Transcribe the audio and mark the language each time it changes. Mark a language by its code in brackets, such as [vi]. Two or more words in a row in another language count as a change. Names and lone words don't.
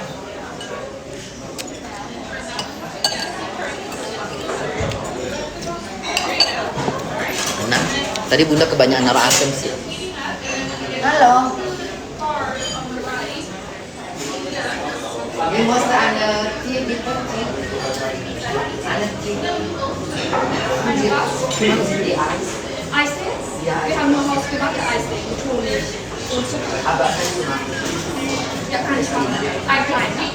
[id] Nah, tadi bunda kebanyakan naruh asam sih. Halo. Ini bos ada tea gitu. Ada tea. [en] Ice dance? [de] Ja. Wir haben nur hausgemachte Eisdecke mit Honig und Zucker. Aber kannst du machen? Ja, kann ich machen. Ein klein, ne?